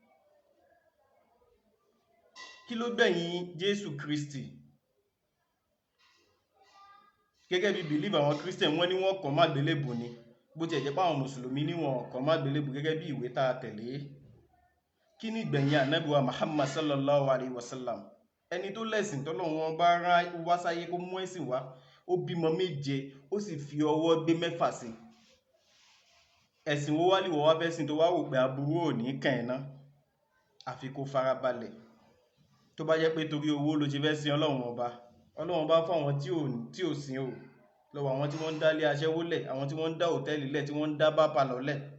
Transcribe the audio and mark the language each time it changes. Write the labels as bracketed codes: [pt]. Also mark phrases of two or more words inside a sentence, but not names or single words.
[yo] Kí ló gbẹ̀yìn Jésù Kristi? Gẹ́gẹ́ bí believe àwọn Christian wọ́n ní wọ́n kàn má gbélébù ni, bó ti ẹ̀ jẹ́ pé àwọn Mùsùlùmí ní wọ́n kàn má gbélébù gẹ́gẹ́ bí ìwé tá a tẹ̀lé. Kí ni ìgbẹ̀yìn Ànábì wa Muhammad [ar] صلى الله عليه وسلم? [yo] Ẹni tó lẹ́sìn t'Ọlọ́run bá rán wá sáyé kó mú ẹ̀sìn wá, ó bímọ 7 ó sì fi ọwọ́ gbé 6 sí. Ẹ̀sìn wo wá lè wọ́ wá fẹ́ sìn tó wá wò pé aburú ò ní kàn ẹ́ ná? Àfi kó farabalẹ̀. Tó bá jẹ́ pé torí owó ló ṣe fẹ́ sin Ọlọ́run ọba fún àwọn tí ò sìn o, lọ́wọ́ àwọn tí wọ́n ń dá ilé aṣẹ́wó lẹ̀, àwọn tí wọ́n ń dá hòtẹ́ẹ̀lì lẹ̀, tí wọ́n ń dá bápà lọ́lẹ̀.